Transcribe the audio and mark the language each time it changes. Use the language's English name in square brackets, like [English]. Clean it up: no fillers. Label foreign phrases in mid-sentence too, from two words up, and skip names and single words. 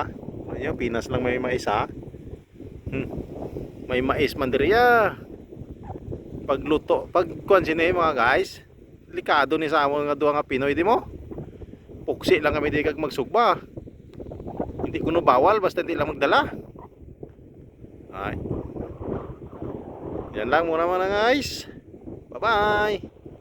[Filipino] Muna nyo Pinas lang may mais ha. [Hiligaynon] May mais man diriya. Pagluto, pag kuan sini mga guys. Delikado ni sa amon nga duha nga Pinoy di mo. Puksi lang kami di kag magsugba. [Filipino] Hindi kuno bawal basta hindi lang magdala. Ay. Yan lang muna mga guys. [English] Bye bye.